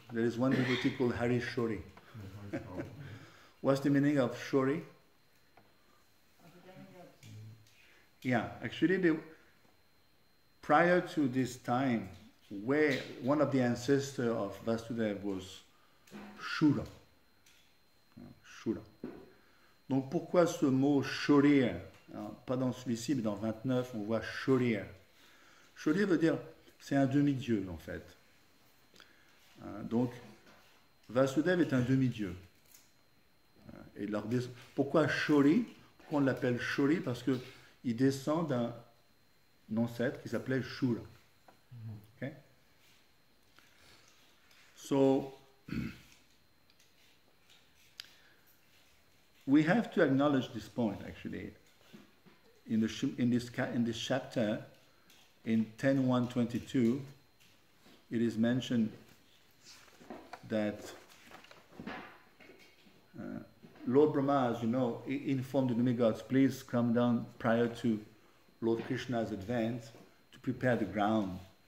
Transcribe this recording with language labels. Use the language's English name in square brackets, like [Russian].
[English] There is one devotee called Hari Shori. What's the meaning of Shori? Yeah, actually, prior to this time, where one of the ancestors of Vasudeva was Shura. [French] Shura. Donc pourquoi ce mot Shorya? Pas dans celui-ci, mais dans 29, on voit Shorya. Shorya veut dire, c'est un demi-dieu en fait. Donc, Vasudeva est un demi-dieu. Et pourquoi Shori? Pourquoi on l'appelle Shori? Parce qu'il descend d'un ancêtre qui s'appelait Shura. [English] Okay? So, we have to acknowledge this point, actually. In this chapter, in 10.1.22, it is mentioned that Lord Brahma, as you know, informed the demigods, please come down prior to Lord Krishna's advent to prepare the ground.